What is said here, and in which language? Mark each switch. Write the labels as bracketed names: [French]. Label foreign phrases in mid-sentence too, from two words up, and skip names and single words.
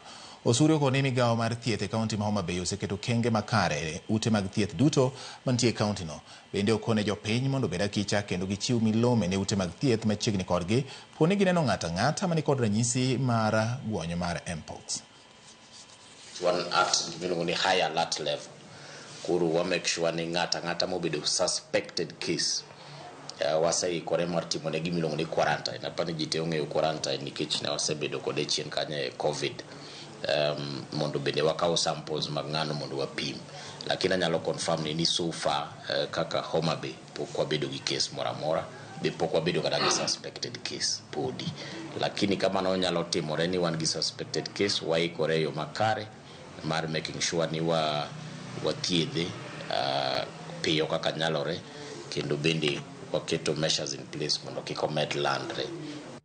[Luo (Kenya and Tanzania)] Osuri okoni migao mar thieth e kaunti ma Homa Bay oseketo kenge makare ute mag thieth duto mantie kaunti no. Bende okone jopiny mondo obed akicha kendo gichiw milome ne ute mag thieth machiegni kodgi poni gineno ng'ata ang'ata mani kod ranyisi mar guonyo mar mpox. [English] One at high alert level. [Luo (Kenya and Tanzania)] Kuru wa [English] make sure [Luo (Kenya and Tanzania)] ni ng'ata ang'ata mobedo suspected case. Wasai kore mar timo ne gimiluongo ni quarantine. Apani jite ong'eyo quarantine nikech ne wasebedo kode chien kanye COVID. Mondo bende wakaw samples mag ng'ano mondo wapim. Lakini anyalo confirm ni [English] so far [Luo (Kenya and Tanzania)] kaka Homa Bay pok wabedo gi case mora mora, be pok wabedo kada gi [English] suspected case [Luo (Kenya and Tanzania)] podi. Lakini kama no nyalo timore ni wan gi [English] suspected case, [Luo (Kenya and Tanzania)] waikore yo makare mar [English] making sure [Luo (Kenya and Tanzania)] ni wathiedhe piyo kaka nyalore, kendo bende waketo [English] measures in place [Luo (Kenya and Tanzania)] mondo kik omed landre.